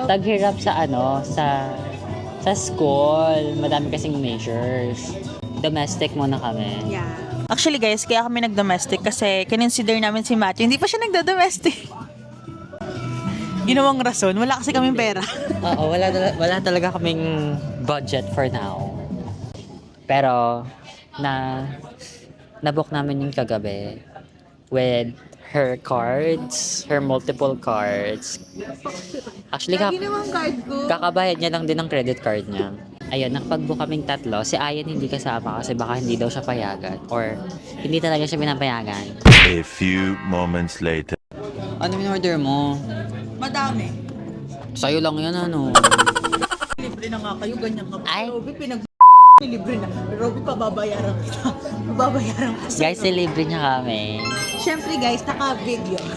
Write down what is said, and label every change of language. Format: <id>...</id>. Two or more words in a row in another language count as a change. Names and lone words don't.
<tl>taghirap sa school. Madami kasing measures. Domestic muna kami. Yeah.</tl> <en>Actually, guys,</en> <tl>kaya kami nag-domestic kasi kinonsider namin si Matthew. Hindi pa siya nagdo-domestic. Ginawang rason. Wala kasi kaming pera. Oo, wala talaga kaming budget</tl> <en>for now.</en> <tl>Pero, nabook namin yung kagabi</tl> <en>with her cards, her multiple cards.</en> <tl>Actually, Ginawang card ko. kakabayad niya lang din ng</tl> <en>credit card</en> <tl>niya. Ayun, nakapag-book kaming tatlo. Si Ayan hindi kasama kasi baka hindi daw siya payagan or hindi talaga siya pinapayagan.</tl> <en>A few moments later.</en> <tl>Ano in-order mo? Madami. Sa'yo lang yan, ano? Libre na nga kayo, ganyan ka. Ay. Robby, libre na. Robby, pababayaran kita. Pababayaran ka. Guys, libre niya kami. Siyempre, guys, naka-video.</tl>